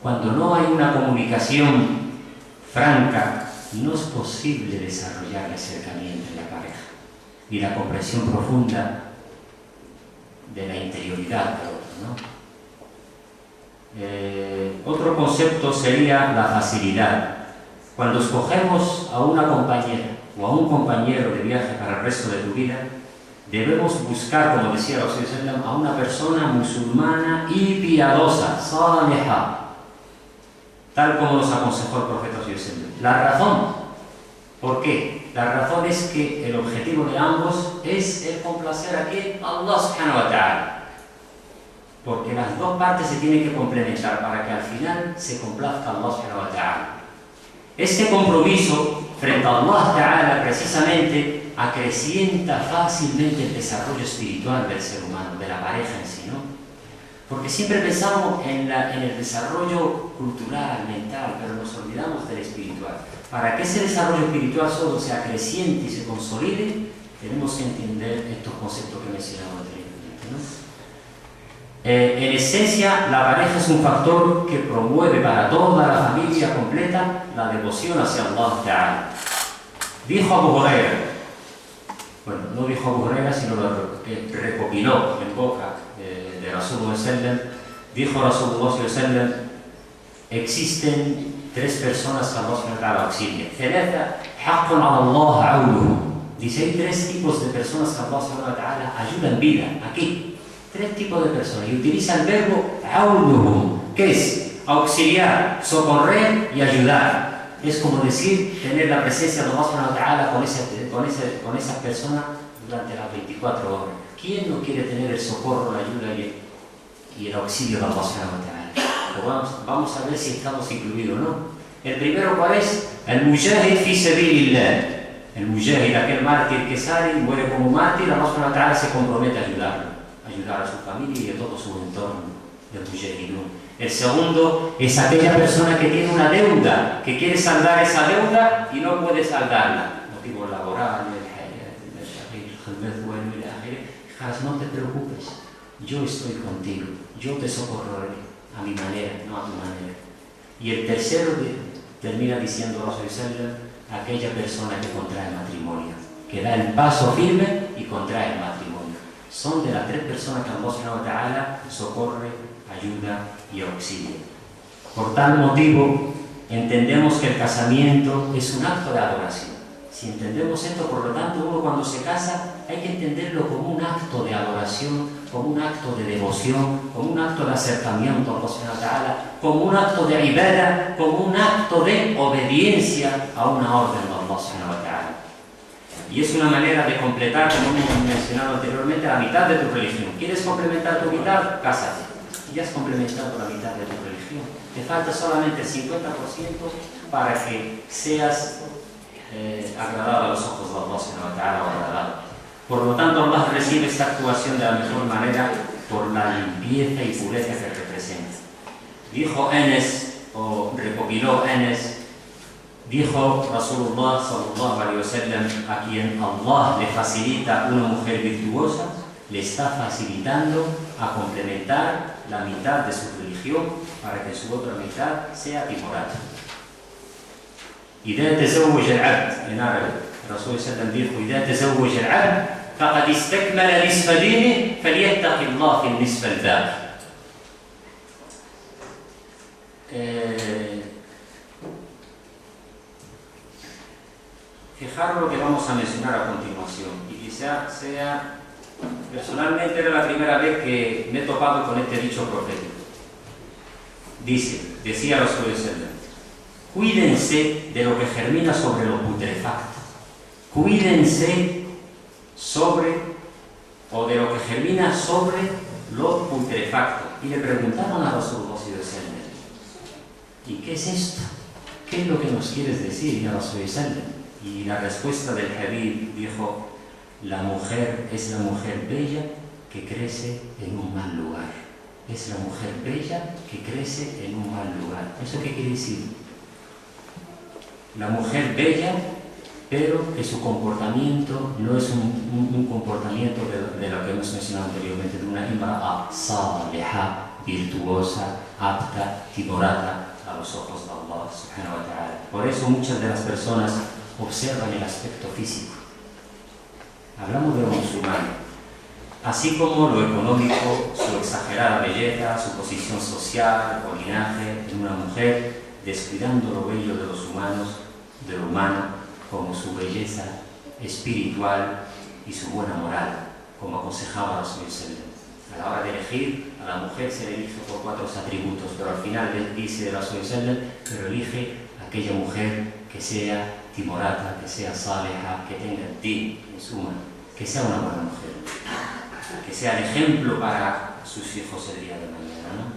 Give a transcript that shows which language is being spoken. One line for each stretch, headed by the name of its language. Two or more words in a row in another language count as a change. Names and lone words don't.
Spanish: Cuando no hay una comunicación franca no es posible desarrollar el acercamiento en la pareja y la comprensión profunda de la interioridad del otro, ¿no? Otro concepto sería la facilidad. Cuando escogemos a una compañera o a un compañero de viaje para el resto de tu vida, debemos buscar, como decía el Rasul
Arabic: صلى الله عليه وسلم,
Spanish: a una persona musulmana y piadosa, salihah, tal como nos aconsejó el profeta
Arabic: صلى الله عليه وسلم.
Spanish: La razón, ¿por qué? La razón es que el objetivo de ambos es el complacer a ¿quién?
Arabic: الله سبحانه وتعالى.
Spanish: Porque las dos partes se tienen que complementar para que al final se complazca
Arabic: الله سبحانه وتعالى.
Spanish: Este compromiso frente a
Arabic: الله تعالى
Spanish: precisamente acrecienta fácilmente el desarrollo espiritual del ser humano, de la pareja en sí, ¿no? Porque siempre pensamos en el desarrollo cultural, mental, pero nos olvidamos del espiritual. Para que ese desarrollo espiritual solo se acreciente y se consolide, tenemos que entender estos conceptos que mencionamos anteriormente, ¿no? En esencia, la pareja es un factor que promueve para toda la familia completa la devoción hacia
Arabic: الله تعالى.
Spanish: Dijo Abu Huraira, bueno, no dijo Abu Huraira, sino lo que recopiló en boca de
Arabic: رسول الله صلى الله عليه وسلم,
Spanish: dijo
Arabic: رسول الله صلى الله عليه وسلم,
Spanish: existen tres personas que
Arabic: الله سبحانه وتعالى
Spanish: auxilia.
Arabic: ثلاثة حق على الله عونهم.
Spanish: Dice, hay tres tipos de personas que
Arabic: الله سبحانه وتعالى
Spanish: ayuda en vida, aquí. Tres tipos de personas, y utiliza el verbo aunuhum, que es auxiliar, socorrer y ayudar. Es como decir, tener la presencia de
Arabic: الله سبحانه وتعالى
Spanish: con esa persona durante las 24 horas. ¿Quién no quiere tener el socorro, la ayuda y el auxilio de
Arabic: الله سبحانه وتعالى?
Spanish: Pues vamos a ver si estamos incluidos o no. El primero, ¿cuál es? El
Arabic: مجاهد في سبيل الله.
Spanish: El mujahid, aquel mártir que sale y muere como mártir,
Arabic: الله سبحانه وتعالى
Spanish: se compromete a ayudarlo, ayudar a su familia y a todo su entorno del mujahidun. El segundo es aquella persona que tiene una deuda, que quiere saldar esa deuda y no puede saldarla. Motivos laborales, no te preocupes, yo estoy contigo, yo te socorreré a mi manera, no a tu manera. Y el tercero termina diciendo
Arabic: رسول صلى الله,
Spanish: aquella persona que contrae matrimonio, que da el paso firme y contrae el matrimonio. Son de las tres personas que
Arabic: الله سبحانه وتعالى
Spanish: socorre, ayuda y auxilia. Por tal motivo, entendemos que el casamiento es un acto de adoración. Si entendemos esto, por lo tanto, uno cuando se casa hay que entenderlo como un acto de adoración, como un acto de devoción, como un acto de acercamiento a
Arabic: الله سبحانه وتعالى,
Spanish: como un acto de ibadah, como un acto de obediencia a una orden de
Arabic: الله سبحانه وتعالى.
Spanish: Y es una manera de completar, como hemos mencionado anteriormente, la mitad de tu religión. ¿Quieres complementar tu mitad? Cásate. Ya has complementado la mitad de tu religión. Te falta solamente el 50% para que seas agradado a los ojos de
Arabic: الله سبحانه وتعالى
Spanish: o agradado. Por lo tanto, Allah recibe esta actuación de la mejor manera por la limpieza y pureza que representa. Dijo Enes, o recopiló Enes, dijo
Arabic: رسول الله صلى الله عليه وسلم,
Spanish: a quien Allah le facilita una mujer virtuosa, le está facilitando a complementar la mitad de su religión para que su otra mitad sea timorata.
Arabic: إذا تزوج العبد
Spanish: en árabe,
Arabic: الرسول صلى الله عليه وسلم dijo, إذا تزوج العبد فقد استكمل نصف دينه فليتق الله في النصف الباقي.
Spanish: Fijaros lo que vamos a mencionar a continuación, y quizá sea, personalmente era la primera vez que me he topado con este dicho profético. Decía
Arabic: رسول صلى الله,
Spanish: cuídense de lo que germina sobre lo putrefacto. Cuídense de lo que germina sobre lo putrefacto. Y le preguntaron a
Arabic: رسول الله صلى الله عليه وسلم,
Spanish: ¿y qué es esto? ¿Qué es lo que nos quieres decir,
Arabic: يا رسول الله صلى الله عليه وسلم?
Spanish: Y la respuesta del Habib dijo, la mujer es la mujer bella que crece en un mal lugar. Es la mujer bella que crece en un mal lugar. ¿Eso qué quiere decir? La mujer bella, pero que su comportamiento no es un comportamiento de lo que hemos mencionado anteriormente, de una
Arabic: امرأة صالحة,
Spanish: virtuosa, apta, timorata, a los ojos de
Arabic: الله سبحانه وتعالى.
Spanish: Por eso muchas de las personas observan el aspecto físico. Hablamos de lo musulmán. Así como lo económico, su exagerada belleza, su posición social o linaje en una mujer, descuidando lo bello de los humanos, de lo humano, como su belleza espiritual y su buena moral, como aconsejaba
Arabic: رسول صلى الله.
Spanish: A la hora de elegir, a la mujer se le elige por 4 atributos, pero al final dice
Arabic: رسول صلى الله,
Spanish: pero elige aquella mujer que sea timorata, que sea saleha, que tenga din, en suma, que sea una buena mujer, que sea el ejemplo para sus hijos el día de mañana, ¿no?